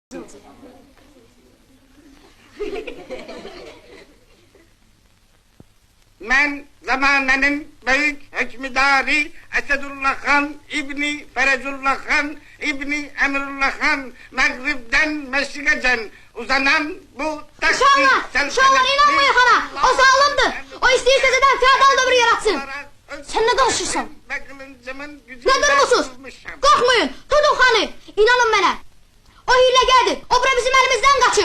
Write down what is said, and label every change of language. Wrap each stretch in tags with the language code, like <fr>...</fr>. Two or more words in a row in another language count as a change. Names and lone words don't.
<tr>Ben zamanının büyük hükmüdarı Esedullah Han İbni Ferezullah Han İbni Emrullah Han Mağrib'den Meşrik'e uzanan bu taksi</tr> <az>Uşaqlar inanmayın xana, o zalimdir. O istəyir təzədən feodal dövrü yaratsın. Sen ne danışırsan? Ne durmusuz? Korkmayın, tutun xanı. İnanın mənə. O hiləgərdir, o bura bizim əlimizdən qaçıb.</az>